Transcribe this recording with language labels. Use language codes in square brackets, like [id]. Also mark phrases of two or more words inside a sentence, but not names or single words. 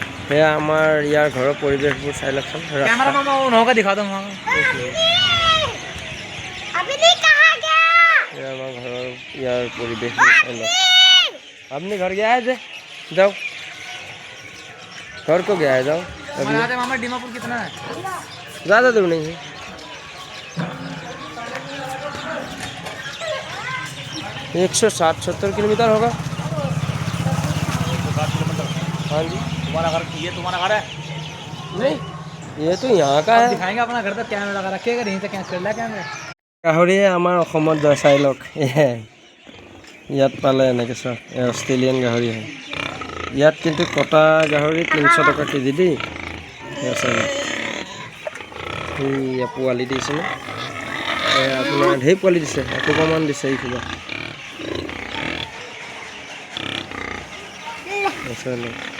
[as] এয়া আমাৰ ইয়াৰ ঘৰৰ পৰিৱেশবোৰ চাই লওকচোন। [hi] कैमरा मामा वो नौका दिखा दो वहाँ [as] এয়া আমাৰ ঘৰৰ ইয়াৰ পৰিৱেশবোৰ চাই লওক। [hi] আপনি घर गया है जे जाओ घर को गया है जाओ अभी हमारे मामा दीमापुर कितना है ज़्यादा दूर नहीं है। एक 160-70 किलोमीटर होगा। हाँ जी तुम्हारा घर ये तुम्हारा घर है नहीं ये तो यहाँ का है। दिखाएंगे अपना घर तक कैमरा लगा रखेगा यहीं से क्या चल रहा है कैमरा [as] গাহৰিয়ে আমাৰ অসমত যায় চাই লওক। ইয়াত পালে এনেকৈ চাওক অষ্ট্ৰেলিয়ান গাহৰি হয়। ইয়াত কিন্তু কটা গাহৰি 300 টকা কেজি দেই। চাই লওক এই পোৱালি দিছেনে আপোনাৰ ঢেৰ পোৱালি দিছে এসোপামান দিছে এই কিবা চাই লওক।